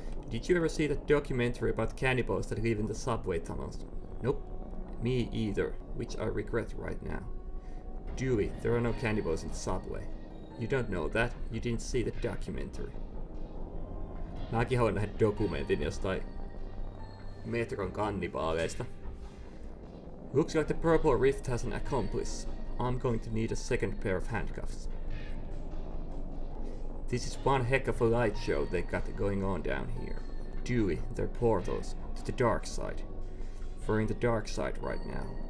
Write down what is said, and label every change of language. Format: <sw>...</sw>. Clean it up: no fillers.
<en>Did you ever see that documentary about cannibals that live in the subway tunnels? Nope. Me either, which I regret right now. Dewey, there are no cannibals in the subway. You don't know that. You didn't see the documentary.</en> <fi>Mäkin haluan nähdä dokumentin jostain metron kannibaaleista.</fi> <en>Looks like the purple rift has an accomplice. I'm going to need a second pair of handcuffs. This is one heck of a light show they got going on down here. Dewey, they're portals to the dark side. We're in the dark side right now.</en>